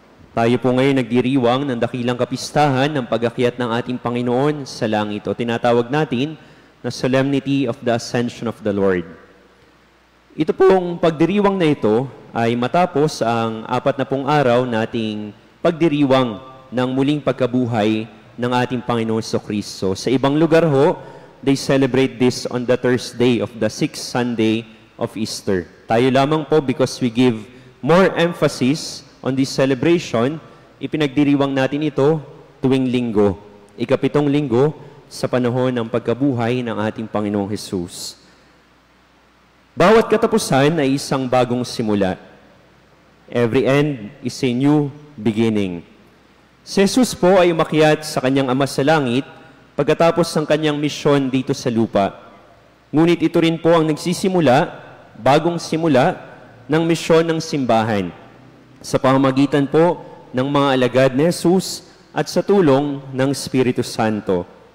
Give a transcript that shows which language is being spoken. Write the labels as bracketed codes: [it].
[tl] Tayo po ngayon nagdiriwang ng dakilang kapistahan ng pag-akyat ng ating Panginoon sa langit o tinatawag natin na [en] Solemnity of the Ascension of the Lord. [tl] Ito pong pagdiriwang na ito ay matapos ang 40 araw nating pagdiriwang ng muling pagkabuhay ng ating Panginoon Jesucristo. Sa ibang lugar ho, [en] they celebrate this on the Thursday of the 6th Sunday of Easter. [tl] Tayo lamang po, [en] because we give more emphasis on this celebration, [tl] ipinagdiriwang natin ito tuwing linggo, ika-7 linggo sa panahon ng pagkabuhay ng ating Panginoong Hesus. Bawat katapusan ay isang bagong simula. [en] Every end is a new beginning. [tl] Si Jesus po ay umakyat sa kanyang Ama sa langit pagkatapos ng kanyang misyon dito sa lupa. Ngunit ito rin po ang nagsisimula, bagong simula, ng misyon ng simbahan sa pamamagitan po ng mga alagad ni Jesus at sa tulong ng Espiritu Santo.